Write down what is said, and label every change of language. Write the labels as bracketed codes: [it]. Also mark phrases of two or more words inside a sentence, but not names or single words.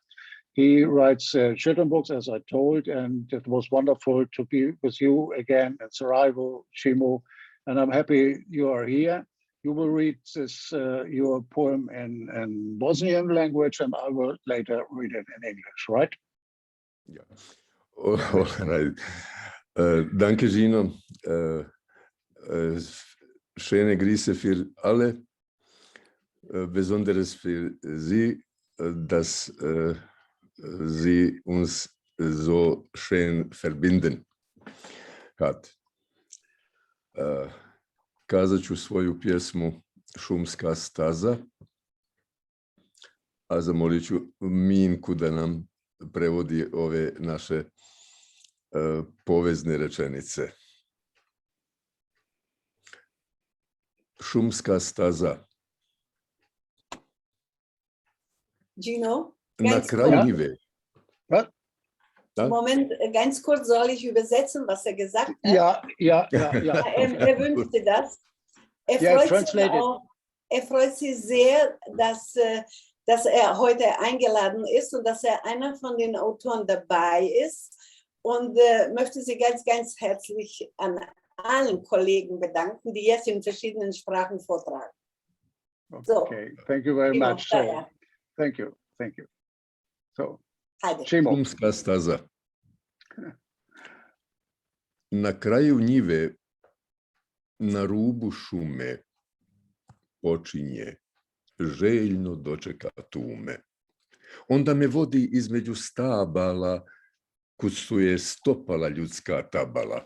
[en] He writes children books, as I told, and it was wonderful to be with you again in Sarajevo, Šimo, and I'm happy you are here. You will read this your poem in Bosnian language, and I will later read it in English, right? Ja. All right. [de] Danke, Gino. Schöne Grüße für alle. Besonderes für Sie, dass Sie uns so schön verbinden hat. [bs] Kazat ću svoju pjesmu Šumska staza, a zamolit ću Minku da nam prevodi ove naše povezne rečenice. Šumska staza. Gino, Na kraju njive. [de] Moment, ganz kurz, soll ich übersetzen, was er gesagt hat? Ja. Er wünschte das. Er freut sich auch, er freut sich sehr, dass er heute eingeladen ist und dass er einer von den Autoren dabei ist und möchte sich ganz, ganz herzlich an allen Kollegen bedanken, die jetzt in verschiedenen Sprachen vortragen. So. [en] Okay, thank you very Šimo, much. So, thank you. So, [bs] Ajde. Šimo. Šumska staza. Na kraju njive, na rubu šume, počinje, željno dočeka tume. Onda me vodi između stabala, kud su je stopala ljudska tabala.